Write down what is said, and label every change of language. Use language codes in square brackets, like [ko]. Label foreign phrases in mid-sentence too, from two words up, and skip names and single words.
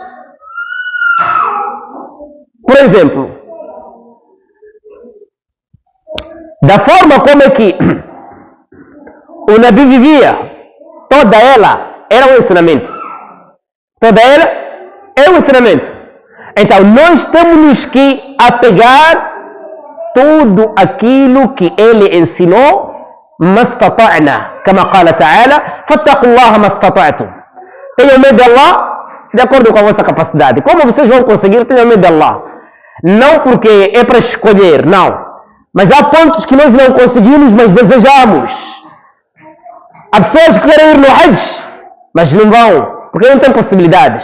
[pt] Por exemplo, da forma como é que o Nabi vivia, toda ela era um ensinamento. Toda ela é um ensinamento. Então, nós temos que apegar tudo aquilo que ele ensinou, mastata'na, como [ar] قال تعالى فاتقوا الله ما استطعتم. [pt] Tenham medo de Allah de acordo com a vossa capacidade. Como vocês vão conseguir? Tenham medo de Allah. Não porque é para escolher, não. Mas há pontos que nós não conseguimos, mas desejamos. Há pessoas que querem ir no Hajj, mas não vão, porque não têm possibilidades.